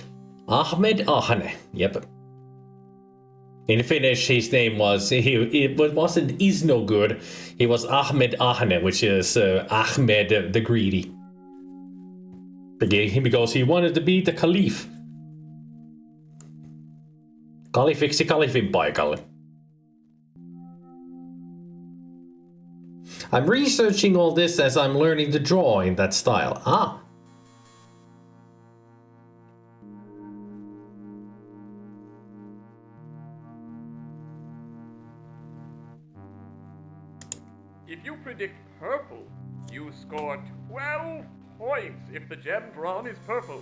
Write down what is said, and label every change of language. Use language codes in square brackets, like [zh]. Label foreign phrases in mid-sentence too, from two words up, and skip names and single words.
[en] Ahmed Ahane. Yep. In Finnish, his name was, it wasn't is no good. He was Ahmed Ahane, which is Ahmed the Greedy. Because he wanted to be the Caliph. [fi] Kalifiksi Kalifin paikalle. [en] I'm researching all this as I'm learning to draw in that style. Ah. If you predict purple, you score 12 points if the gem drawn is purple.